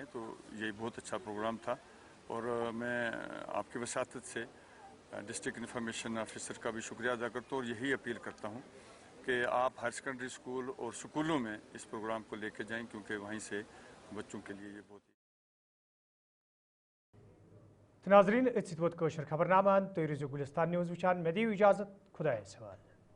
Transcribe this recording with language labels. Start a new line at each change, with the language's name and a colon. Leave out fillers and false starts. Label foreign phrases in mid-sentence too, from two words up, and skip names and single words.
Urdu: تو یہ بہت اچھا پروگرام تھا. اور میں آپ کی وساطت سے ڈسٹرکٹ انفارمیشن آفیسر کا بھی شکریہ ادا کرتا ہوں, اور یہی اپیل کرتا ہوں کہ آپ
English: higher secondary school
Urdu: اور سکولوں میں اس پروگرام کو لے کے جائیں, کیونکہ وہیں سے بچوں کے لیے یہ بہت
Kashmiri: तो नाजरीन अत वोत खबरनामान तुम रोजो गुलिस्तान न्यूज़ वुचान मे दियो इजाजत खुदायस हवाले।